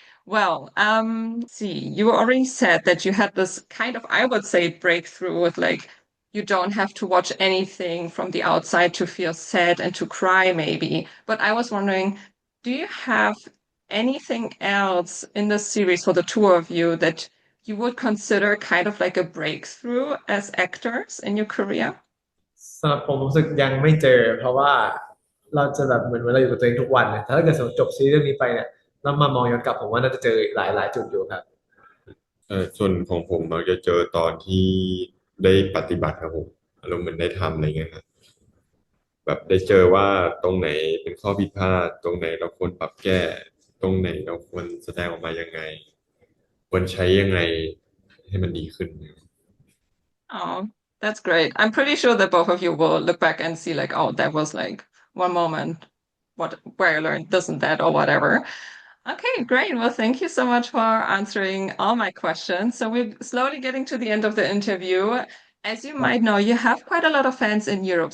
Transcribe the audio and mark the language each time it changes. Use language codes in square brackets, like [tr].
[en] Well, see, you already said that you had this kind of, I would say, breakthrough with like, you don't have to watch anything from the outside to feel sad and to cry, maybe. But I was wondering, do you have anything else in the series for the two of you that you would consider kind of like a breakthrough as actors in your career? [th] สำหรับผมรู้สึกยังไม่เจอเพราะว่าเราจะแบบเหมือนเราอยู่กับตัวเองทุกวันเนี่ยถ้าเกิดสมมติจบซีรีส์เรื่องนี้ไปเนี่ยแล้วมามองย้อนกลับผมว่าน่าจะเจออีกหลายจุดอยู่ครับ ส่วนของผมมักจะเจอตอนที่ได้ปฏิบัติครับผมอารมณ์เหมือนได้ทำอะไรเงี้ยครับแบบได้เจอว่าตรงไหนเป็นข้อผิดพลาดตรงไหนเราควรปรับแก้ตรงไหนเราควรแสดงออกมายังไงควรใช้ยังไงให้มันดีขึ้น [en] Oh, that's great. I'm pretty sure that both of you will look back and see like, oh, that was like one moment where I learned this and that or whatever. Okay, great. Well, thank you so much for answering all my questions. So we're slowly getting to the end of the interview. As you might know, you have quite a lot of fans in Europe.